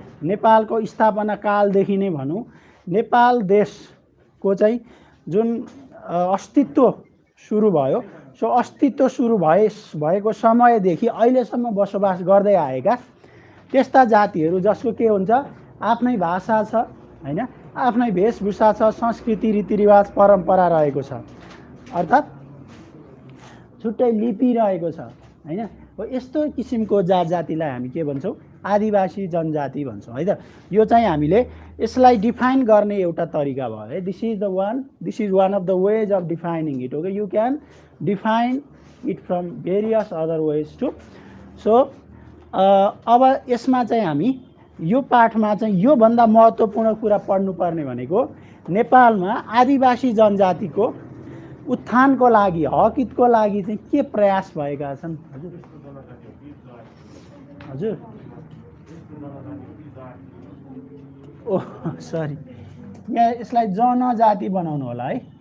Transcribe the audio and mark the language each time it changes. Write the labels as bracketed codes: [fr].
[ne] नेपालको स्थापना कालदेखि नै भनौँ, नेपाल देशको चाहिँ जुन अस्तित्व सुरु भयो, सो अस्तित्व सुरु भएको समयदेखि अहिलेसम्म बसोबास गर्दै आएका त्यस्ता जातिहरू जसको के हुन्छ, आफ्नै भाषा छ हैन, आफ्नै वेशभूषा छ, संस्कृति रीतिरिवाज परम्परा रहेको छ, अर्थात् छुट्टै लिपि रहेको छ हैन। हो यस्तो किसिमको जात जातिलाई हामी के भन्छौँ? आदिवासी जनजाति भन्छौँ है त। यो चाहिँ हामीले यसलाई डिफाइन गर्ने एउटा तरिका भयो है। [en] This is one of the ways of defining it. Okay, you can define it from various other ways too. [ne] So अब यसमा चाहिँ हामी यो पाठमा चाहिँ योभन्दा महत्त्वपूर्ण कुरा पढ्नुपर्ने भनेको नेपालमा आदिवासी जनजातिको उत्थानको लागि, हकितको लागि चाहिँ के प्रयास भएका छन्? हजुर ओह सरी, यहाँ यसलाई जनजाति बनाउनु होला है।